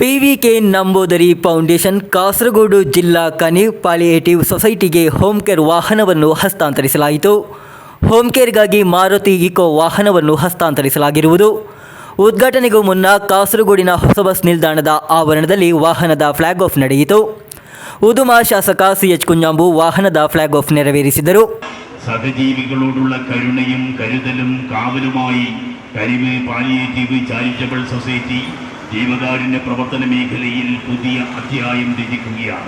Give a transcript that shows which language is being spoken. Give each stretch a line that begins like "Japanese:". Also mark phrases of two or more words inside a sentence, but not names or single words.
Kannada: PVK ನಂಬೋದರಿ ಫೌಂಡೇಶನ್ ಕಾಸರಗೋಡು ಜಿಲ್ಲಾ ಕನೀವ್ ಪಾಲಿಯೇಟಿವ್ ಸೊಸೈಟಿಗೆ
English: home care
Kannada: ವಾಹನವನ್ನು ಹಸ್ತಾಂತರಿಸಲಾಯಿತು.
English: home care
Kannada: ಮಾರುತಿ ಇಕೋ ವಾಹನವನ್ನು ಹಸ್ತಾಂತರಿಸಲಾಗಿರುವುದು. ಉದ್ಘಾಟನೆಗೂ ಮುನ್ನ ಕಾಸರಗೋಡಿನ ಹೊಸ ಬಸ್ ನಿಲ್ದಾಣದ ಆವರಣದಲ್ಲಿ ವಾಹನದ
English: flag off
Kannada: ನಡೆಯಿತು. ಉದುಮ ಶಾಸಕ CH കുഞ്ഞാമ്പു വാഹനದ
English: flag off
Kannada: ನೆರವೇರಿಸಿದರು.
Malayalam: സഹജീവികളോടുള്ള കരുണയും കരുതലും കാവലുമായി കനിവ് പാലിയേറ്റീവ് ചാരിറ്റബിൾ സൊസൈറ്റി ജീവകാരുണ്യ പ്രവർത്തന മേഖലയിൽ പുതിയ അധ്യായം രചിക്കുകയാണ്.